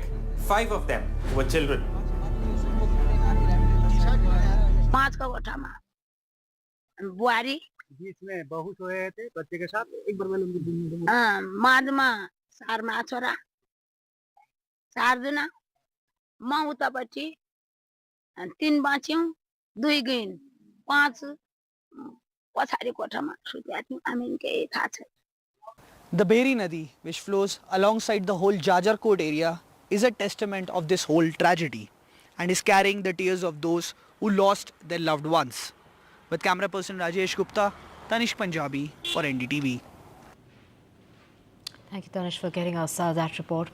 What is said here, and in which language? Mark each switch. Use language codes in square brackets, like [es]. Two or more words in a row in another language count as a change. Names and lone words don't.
[en] 5 of them were children. [hi] बीच में बहू सोए थे बच्चे के साथ एक बार मैंने उनको [ne] मादमा सारमा छोरा 4 जना म उतापट्टि 3 बाँच्यौं 2 गइन् 5 पछाडी कोठामा सुत्या थियौं हामी केही थाहा छैन. [en] The Behri Nadi, which flows alongside the whole Jajarkot area, is a testament of this whole tragedy and is carrying the tears of those who lost their loved ones. With camera person Rajesh Gupta, Tanish Punjabi for NDTV. Thank you, Tanish, for getting us that report.